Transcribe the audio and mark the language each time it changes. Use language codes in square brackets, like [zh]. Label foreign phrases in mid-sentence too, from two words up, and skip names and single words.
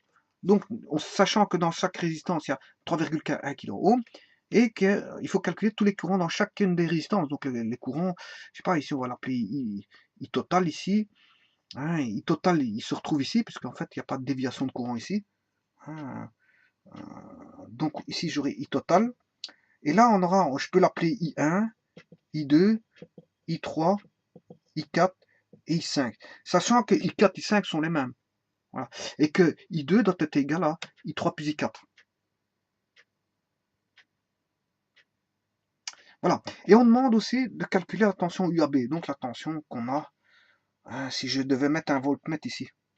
[fr] Donc, sachant que dans chaque résistance, il y a 3,1 kΩ et qu'il faut calculer tous les courants dans chacune des résistances. Donc, les courants, je sais pas, ici, on va l'appeler I total ici. Hein, I total, il se retrouve ici, puisqu'en fait, il n'y a pas de déviation de courant ici. Hein, donc ici j'aurai I total. Et là on aura, je peux l'appeler I1, I2, I3, I4 et I5. Sachant que I4 et I5 sont les mêmes. Voilà. Et que I2 doit être égal à I3 plus I4. Voilà. Et on demande aussi de calculer la tension UAB. Donc la tension qu'on a, hein, si je devais mettre un voltmètre ici.